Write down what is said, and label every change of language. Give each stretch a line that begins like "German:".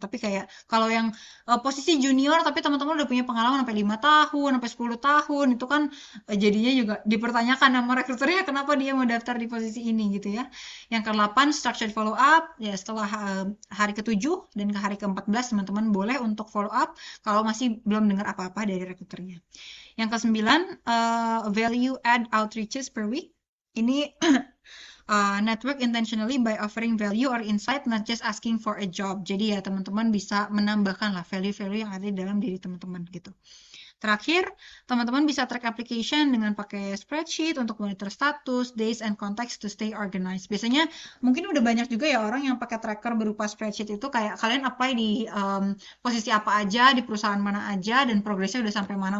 Indonesian: Tapi kayak kalau yang posisi junior tapi teman-teman udah punya pengalaman sampai 5 tahun, sampai 10 tahun, itu kan jadinya juga dipertanyakan sama rekruternya kenapa dia mau daftar di posisi ini gitu ya. Yang ke-8,
English: structured follow up.
Indonesian: Ya setelah hari ke-7 dan ke hari ke-14 teman-teman boleh untuk follow up kalau masih belum dengar apa-apa dari rekruternya. Yang ke-9,
English: value add outreaches per week. Ini network intentionally by offering value or insight, not just asking for a job.
Indonesian: Jadi ya teman-teman bisa menambahkan lah value-value yang ada di dalam diri teman-teman gitu. Terakhir, teman-teman bisa
English: track application
Indonesian: dengan pakai
English: spreadsheet untuk monitor status, dates, and context to stay organized.
Indonesian: Biasanya mungkin udah banyak juga ya orang yang pakai tracker berupa spreadsheet itu kayak kalian apply di posisi apa aja, di perusahaan mana aja, dan progresnya udah sampai mana.